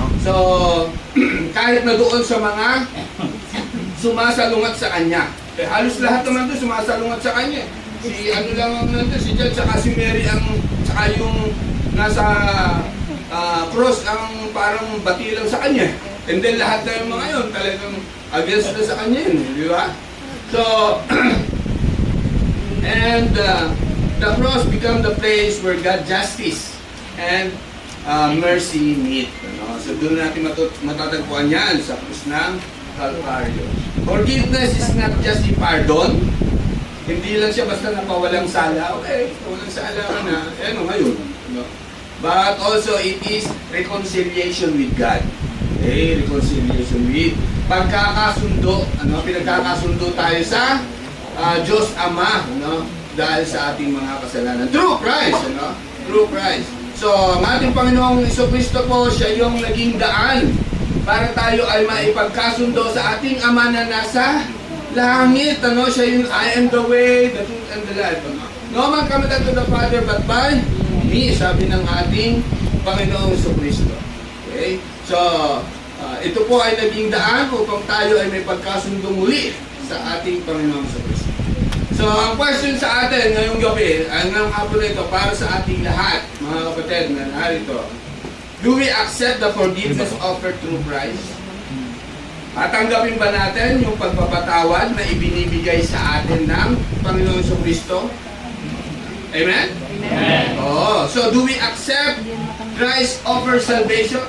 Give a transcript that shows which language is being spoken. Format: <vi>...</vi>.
<tl>So, kahit na doon sa mga sumasalungat sa kanya. Eh, halos lahat naman doon sumasalungat sa kanya. Si ano lang ang nandun, si John, saka si Mary, saka yung nasa cross ang parang bati lang sa kanya. And then lahat na yung mga yun, talagang against na sa kanya yun. Di ba?</tl> <en>So, and the cross become the place where God justice and mercy meet.</en> <tl>Ano? So doon natin matatagpuan yan sa krus ng Calvario.</tl> <en>Forgiveness is not just a pardon.</en> <tl>Hindi lang siya basta napawalang sala. Okay, walang sala ka na. Ano ngayon? No?</tl> <en>But also it is reconciliation with God. Okay, reconciliation with</en> <tl>pagkakasundo. Ano? Pinagkakasundo tayo sa Diyos Ama. Ano? Dahil sa ating mga kasalanan.</tl> <en>Through Christ.</en> <tl>Ano?</tl> <en>Through Christ.</en> <tl>So, ang ating Panginoong Jesucristo po, siya yung naging daan para tayo ay maipagkasundo sa ating Ama na nasa langit. Ano? Siya yung</tl> <en>I am the way, the truth, and the life.</en> <tl>Ano?</tl> <en>No man cometh unto the Father but by me,</en> <tl>sabi ng ating Panginoong Jesucristo.</tl> <en>Okay?</en> <tl>So, ito po ay naging daan upang tayo ay may pagkasundo muli sa ating Panginoong Jesucristo. So, ang question sa atin ngayong gabi, ngayong hapon ito, para sa ating lahat, mga kapatid na narito,</tl> <en>do we accept the forgiveness offered through Christ?</en> <tl>Tatanggapin ba natin yung pagpapatawad na ibinibigay sa atin ng Panginoon Jesucristo? Amen? Amen.</tl> <en>Oh, so do we accept Christ's offer salvation?</en>